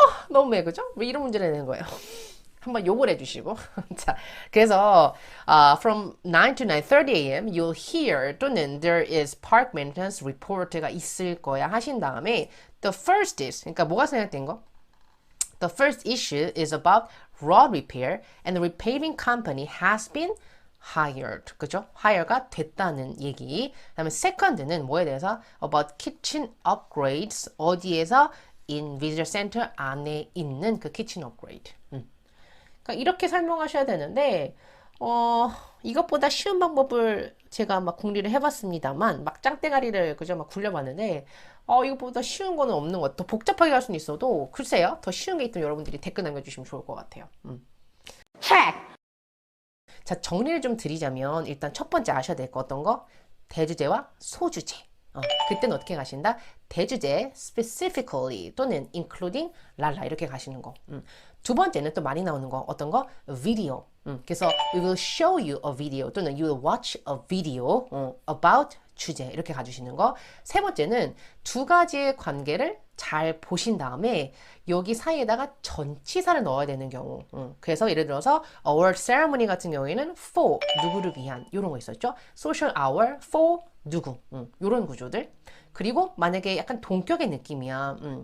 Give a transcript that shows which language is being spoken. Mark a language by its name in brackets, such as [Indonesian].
[Korean] 너무 매 그죠? 왜 이런 문제를 내는 거예요? 한번 욕을 해주시고 자 그래서 [English] from 9 to 9:30 a.m. you'll hear [Korean] 또는 [English] there is park maintenance report [Korean] 가 있을 거야 하신 다음에 [English] the first is [Korean] 그러니까 뭐가 생략된 거? [English] The first issue is about road repair and the repaving company has been hired. [Korean] 그죠? hire가 됐다는 얘기. 그다음에 second는 뭐에 대해서? [English] about kitchen upgrades. [Korean] 어디에서? [English] in visitor center [Korean] 안에 있는 그 [English] kitchen upgrade. [Korean] 그러니까 이렇게 설명하셔야 되는데 이것보다 쉬운 방법을 제가 막 궁리를 해봤습니다만 막 짱대가리를 그저 막 굴려봤는데 이것보다 쉬운 거는 없는 것 같아요. 더 복잡하게 할 수는 있어도 글쎄요. 더 쉬운 게 있다면 여러분들이 댓글 남겨주시면 좋을 것 같아요. 자, 정리를 좀 드리자면 일단 첫 번째 아셔야 될 거 어떤 거? 대주제와 소주제. 그때는 어떻게 가신다? 대주제 specifically 또는 including 랄라 이렇게 가시는 거. 두 번째는 또 많이 나오는 거 어떤 거? [English] video. 그래서 we will show you a video [Korean] 또는 [English] you will watch a video about 주제 [Korean] 이렇게 가주시는 거. 세 번째는 두 가지의 관계를 잘 보신 다음에 여기 사이에다가 전치사를 넣어야 되는 경우. 그래서 예를 들어서 award ceremony 같은 경우에는 for 누구를 위한 이런 거 있었죠. social hour for 누구 이런 구조들. 그리고 만약에 약간 동격의 느낌이야.